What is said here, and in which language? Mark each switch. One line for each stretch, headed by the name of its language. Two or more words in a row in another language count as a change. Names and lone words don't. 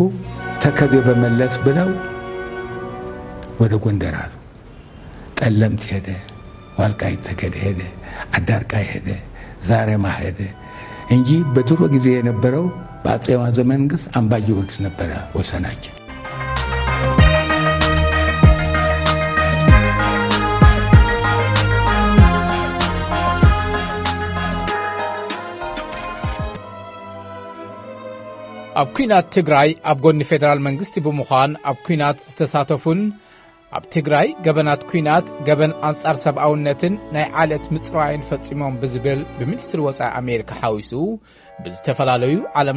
Amharic: ተከዜ በመለስ ብለው ወደ ጎንደር አሉ። ጠለምት ሄደ፣ ዋልቃይት ጠገዴ ሄደ፣ አዳርቃይ ሄደ፣ ዛሬማ ሄደ እንጂ በድሮ ጊዜ የነበረው በአፄዋ ዘመን መንግስት አምባ ጊዮርጊስ ነበረ ወሰናችን።
Tigrinya: ኣብ ኩናት ትግራይ ኣብ ጎኒ ፌደራል መንግስቲ ብምዃን ኣብ ኩናት ዝተሳተፉን ኣብ ትግራይ ገበናት ኩናት ገበን አንጻር ሰብኣውነትን ናይ ዓለት ምጽራይን ፈጺሞም ብዝብል ብሚኒስትሪ ወጻኢ ኣሜሪካ ሓዊሱ ብዝተፈላለዩ ዓለም